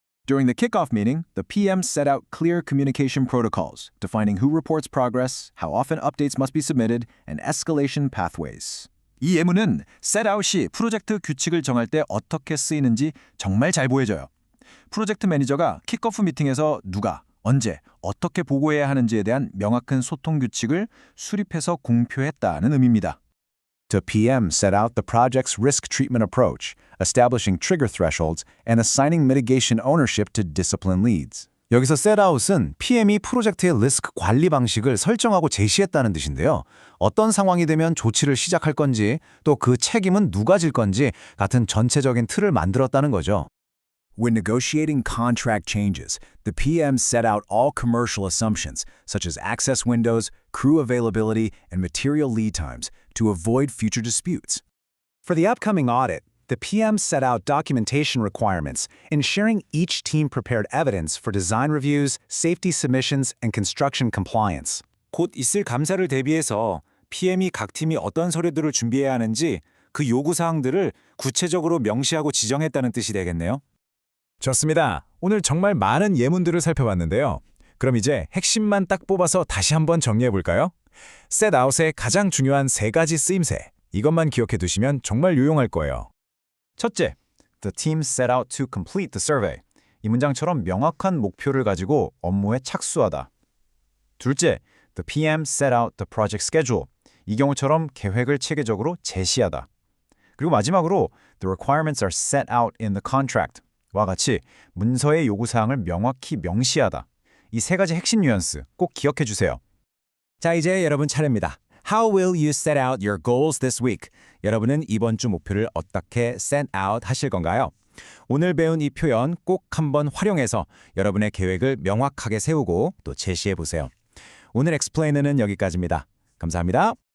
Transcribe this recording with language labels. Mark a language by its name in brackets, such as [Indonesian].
[English] During the kickoff meeting, the PM set out clear communication protocols, defining who reports progress, how often updates must be submitted, and escalation pathways. [Korean] 이 예문은 셋아웃이 프로젝트 규칙을 정할 때 어떻게 쓰이는지 정말 잘 보여줘요. 프로젝트 매니저가 킥오프 미팅에서 누가, 언제, 어떻게 보고해야 하는지에 대한 명확한 소통 규칙을 수립해서 공표했다는 의미입니다. [English] The PM set out the project's risk treatment approach, establishing trigger thresholds and assigning mitigation ownership to discipline leads. [Korean] 여기서 셋아웃은 PM이 프로젝트의 리스크 관리 방식을 설정하고 제시했다는 뜻인데요. 어떤 상황이 되면 조치를 시작할 건지, 또 그 책임은 누가 질 건지 같은 전체적인 틀을 만들었다는 거죠. [English] When negotiating contract changes, the PM set out all commercial assumptions, such as access windows, crew availability, and material lead times, to avoid future disputes. For the upcoming audit, the PM set out documentation requirements, ensuring each team prepared evidence for design reviews, safety submissions, and construction compliance. [Korean] 곧 있을 감사를 대비해서 PM이 각 팀이 어떤 서류들을 준비해야 하는지 그 요구사항들을 구체적으로 명시하고 지정했다는 뜻이 되겠네요. 좋습니다. 오늘 정말 많은 예문들을 살펴봤는데요. 그럼 이제 핵심만 딱 뽑아서 다시 한번 정리해 볼까요? 셋아웃의 가장 중요한 3가지 쓰임새. 이것만 기억해 두시면 정말 유용할 거예요. [English] 첫째, the team set out to complete the survey. [Korean] 이 문장처럼 명확한 목표를 가지고 업무에 착수하다. [English] 둘째, the PM set out the project schedule. [Korean] 이 경우처럼 계획을 체계적으로 제시하다. 그리고 마지막으로 [English] the requirements are set out in the contract. [Korean] 와 같이 문서의 요구사항을 명확히 명시하다. 이 3가지 핵심 뉘앙스 꼭 기억해 주세요. 자, 이제 여러분 차례입니다. [English] How will you set out your goals this week? [Korean] 여러분은 이번 주 목표를 어떻게 set out 하실 건가요? 오늘 배운 이 표현 꼭 한번 활용해서 여러분의 계획을 명확하게 세우고 또 제시해 보세요. 오늘 엑스플레이너는 여기까지입니다. 감사합니다.